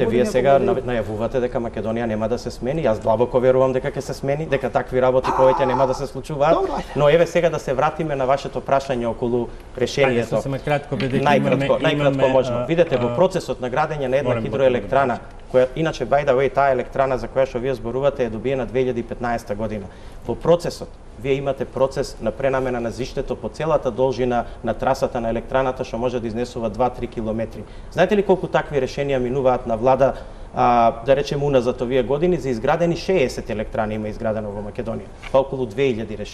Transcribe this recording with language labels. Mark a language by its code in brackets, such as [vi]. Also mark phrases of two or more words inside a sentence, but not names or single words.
[mk] Видете, вие сега најавувате дека Македонија нема да се смени. Јас длабоко верувам дека ќе се смени, дека такви работи повеќе нема да се случуваат. Но еве сега да се вратиме на вашето прашање околу решението. Најкратко можно. Видете, во процесот на градење на една хидроелектрана, која иначе [en] by the way [mk] таа електрана за која што вие зборувате е добиена 2015 година. Во процесот вие имате процес на пренамена на зиштето по целата должина на трасата на електраната што може да изнесува 2-3 километри. Знаете ли колку такви решенија минуваат на влада, да речеме уназад овие години, за изградени 60 електрани има изградено во Македонија, па околу 2000 решенија.